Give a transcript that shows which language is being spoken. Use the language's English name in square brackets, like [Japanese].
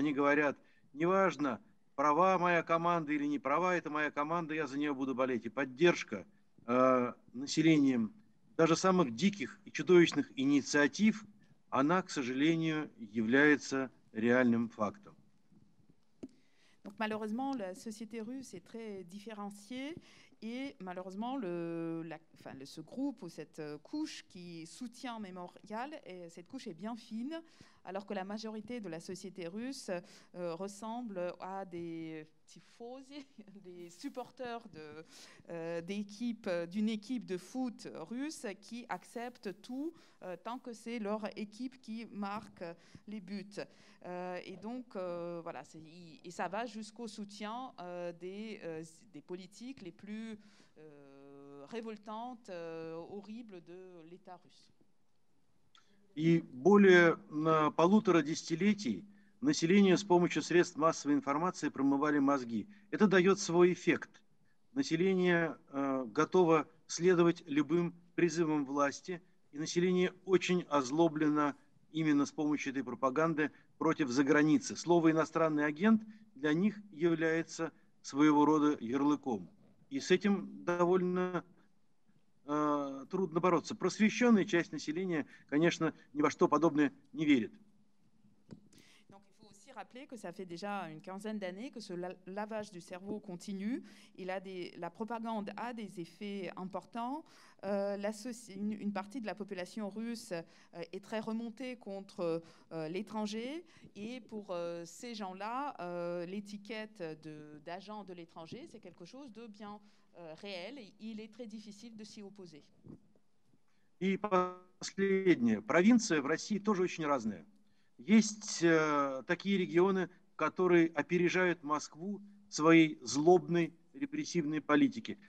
[Russian] Они говорят, неважно, права моя команда или не права, это моя команда, я за нее буду болеть. И поддержка населением даже самых диких и чудовищных инициатив, она, к сожалению, является реальным фактом. [French] Donc malheureusement, la société russe est très différenciée et malheureusement, ce groupe ou cette couche qui soutient Mémorial, cette couche est bien fine, alors que la majorité de la société russe ressemble à des tifosi, des supporters d'une équipe de foot russe qui acceptent tout tant que c'est leur équipe qui marque les buts. Et donc, voilà, et ça va jusqu'au soutien des politiques les plus révoltantes, horribles de l'État russe. [Russian] И более 1,5 десятилетий населению с помощью средств массовой информации промывали мозги. Это дает свой эффект. Население готово следовать любым призывам власти, и население очень озлоблено именно с помощью этой пропаганды против заграницы. Слово «иностранный агент» для них является своего рода ярлыком. И с этим довольно трудно бороться. Просвещенная часть населения, конечно, ни во что подобное не верит. [French] Donc, il faut aussi rappeler que ça fait déjà une quinzaine d'années que ce lavage du cerveau continue. La propagande a des effets importants. Une partie de la population russe est très remontée contre l'étranger. Et pour ces gens-là, l'étiquette d'agent de l'étranger, c'est quelque chose de bien réel. Et il est très difficile de s'y opposer. [Russian] И последнее. Провинция в России тоже очень разная. Есть такие регионы, которые опережают Москву своей злобной репрессивной политике.